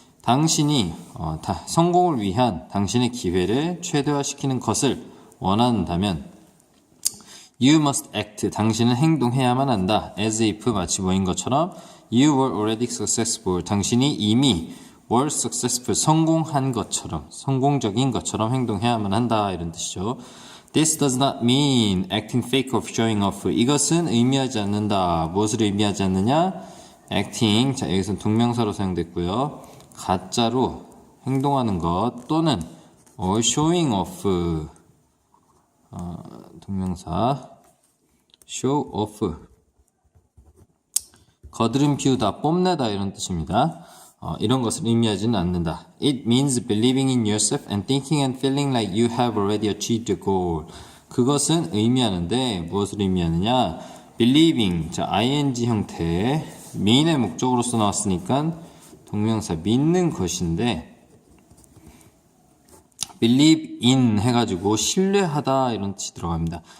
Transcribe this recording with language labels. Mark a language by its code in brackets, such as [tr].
[ko] 당신이 성공을 위한 당신의 기회를 최대화시키는 것을 원한다면 [en] you must act, [ko] 당신은 행동해야만 한다. as if 마치 뭐인 것처럼 [en] you were already successful, [ko] 당신이 이미 [en] were successful, [ko] 성공한 것처럼, 성공적인 것처럼 행동해야만 한다 이런 뜻이죠. [en] This does not mean acting fake or showing off. [ko] 이것은 의미하지 않는다. 무엇을 의미하지 않느냐? acting, 자 여기서는 동명사로 사용됐고요. 가짜로 행동하는 것 또는 [en] or showing off, [ko] 동명사 [en] show off, [ko] 거드름 피우다, 뽐내다 이런 뜻입니다. 이런 것을 의미하지는 않는다. [en] It means believing in yourself and thinking and feeling like you have already achieved the goal. [ko] 그것은 의미하는데 무엇을 의미하느냐? believing, 자 ing 형태, mean의 목적으로서 나왔으니까 동명사 믿는 것인데 [en] believe in [ko] 해가지고 신뢰하다 이런 뜻이 들어갑니다.